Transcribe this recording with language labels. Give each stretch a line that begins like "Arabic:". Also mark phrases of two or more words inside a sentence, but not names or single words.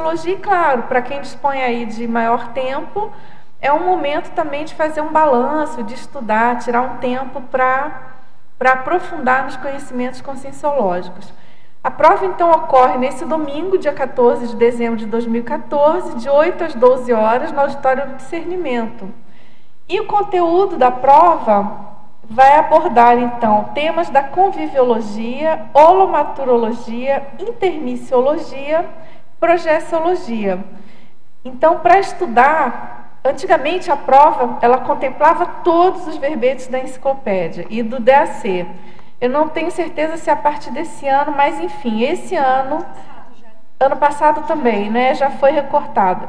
Portuguese: E, claro, para quem dispõe aí de maior tempo, é um momento também de fazer um balanço, de estudar, tirar um tempo para aprofundar nos conhecimentos conscienciológicos. A prova, então, ocorre nesse domingo, dia 14 de dezembro de 2014, de 8 às 12 horas, no Auditório do Discernimento. E o conteúdo da prova vai abordar, então, temas da conviviologia, holomaturologia, intermissiologia, projeciologia. Então, para estudar, antigamente a prova, ela contemplava todos os verbetes da enciclopédia e do DAC. Eu não tenho certeza se é a partir desse ano, mas enfim, esse ano passado também, né, já foi recortado.